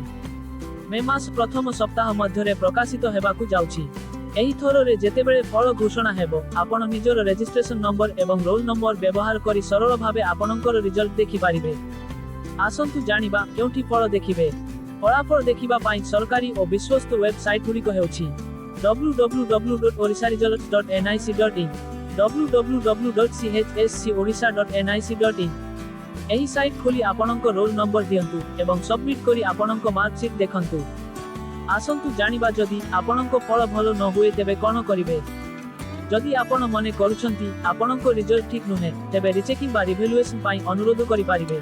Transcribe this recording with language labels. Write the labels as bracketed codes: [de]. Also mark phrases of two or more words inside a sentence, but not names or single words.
[or] ମେ ମାସ ପ୍ରଥମ ସପ୍ତାହ ମଧ୍ୟ ରେ ପ୍ରକାଶିତ ହେବାକୁ ଯାଉଛି। ଏହି ଥର ଯେତେବେଳେ ଫଳ ଘୋଷଣା ହେବ ଆପଣ ନିଜର [en] registration number [or] ଏବଂ [en] roll number [or] ବ୍ୟବହାର କରି ସରଳ ଭାବେ ଆପଣଙ୍କର ରିଜଲ୍ଟ ଦେଖି ପାରିବେ। ଆସନ୍ତୁ ଜାଣିବା କେଉଁଠି ଫଳ ଦେଖିବେ। ଫଳାଫଳ ଦେଖିବା ପାଇଁ ସରକାରୀ ଓ ବିଶ୍ୱସ୍ତ ୱେବସାଇଟ ଗୁଡ଼ିକ ହେଉଛି www.orisaresults.nic.in, www.chscodisha.nic.in। ଏହି ସାଇଟ ଖୋଲି ଆପଣଙ୍କର [en] roll number [or] ଦିଅନ୍ତୁ ଏବଂ ସବମିଟ କରି ଆପଣଙ୍କର ମାର୍କସିଟ ଦେଖନ୍ତୁ। ଆସନ୍ତୁ ଜାଣିବା ଯଦି ଆପଣଙ୍କ ଫଳ ଭଲ ନ ହୁଏ ତେବେ କଣ କରିବେ। ଯଦି ଆପଣ ମନେ କରୁଛନ୍ତି ଆପଣଙ୍କ ରିଜଲ୍ଟ ଠିକ ନୁହେଁ ତେବେ ରିଚେକିଂ ବା ରିଭାଲ୍ୟୁଏସନ ପାଇଁ ଅନୁରୋଧ କରି ପାରିବେ।